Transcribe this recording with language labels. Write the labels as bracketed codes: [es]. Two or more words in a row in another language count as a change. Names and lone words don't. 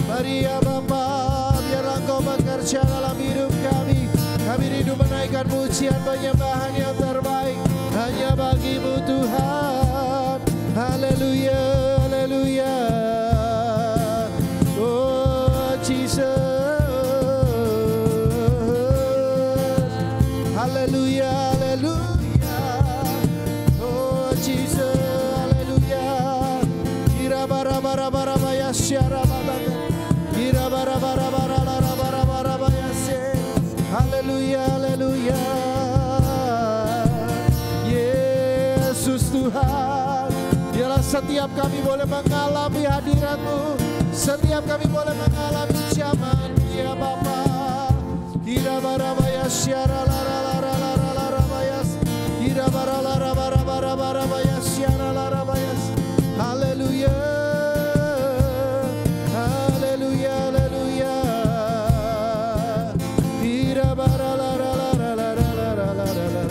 [id] ya Bapa, biarlah Engkau bekerja dalam hidup kami. Kami rindu menaikkan pujian penyembahan yang terbaik hanya bagi-Mu Tuhan. Haleluya, haleluya. Oh Jesus, haleluya, haleluya. Oh Jesus, haleluya. Kira bara bara bara baya syara baba. Kira bara bara bara bara bara bara baya se. Haleluya, haleluya. Yesus Tuhan, biarlah setiap kami boleh mengalami hadirat-Mu, setiap kami boleh mengalami zaman-Mu ya Bapa. Kira bara baya syara lara lara lara lara baya. Kira bara lara bara bara bara baya syara lara baya. Haleluya. Haleluya, haleluya. Kira bara lara lara lara lara lara lara.